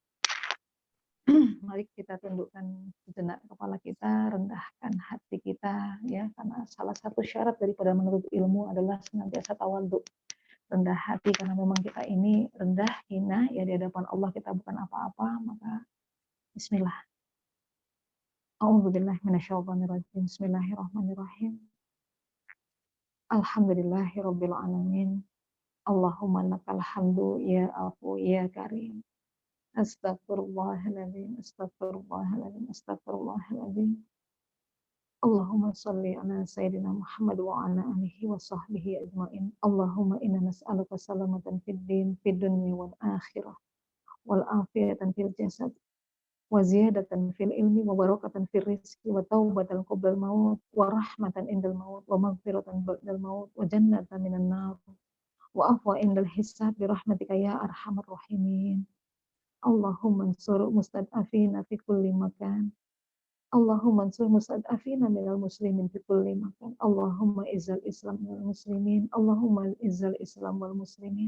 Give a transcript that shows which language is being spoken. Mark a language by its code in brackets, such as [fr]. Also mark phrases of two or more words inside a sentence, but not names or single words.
[id] Mari kita tundukkan sejenak kepala kita, rendahkan hati kita, ya, karena salah satu syarat daripada menuntut ilmu adalah senantiasa tawadhu, rendah hati, karena memang kita ini rendah, hina, ya di hadapan Allah kita bukan apa-apa. Maka Bismillah. [ar] أعوذ بالله من الشيطان الرجيم. بسم الله الرحمن الرحيم. الحمد لله رب العالمين. اللهم لك الحمد يا عفو يا كريم. أستغفر الله العظيم، أستغفر الله العظيم، أستغفر الله العظيم. اللهم صل على سيدنا محمد وعلى آله وصحبه أجمعين. اللهم إنا نسألك سلامة في الدين، في الدنيا والآخرة، والعافية في الجسد، وزيادة في العلم، وبركة في الرزق، وتوبة قبل الموت، ورحمة عند الموت، ومغفرة بعد الموت, وجنة من النار، وعفوا عند الحساب برحمتك يا أرحم الراحمين. اللهم انصر المستضعفين في كل مكان. اللهم انصر المستضعفين من المسلمين في كل مكان. اللهم أعز الإسلام والمسلمين. اللهم أعز الإسلام والمسلمين.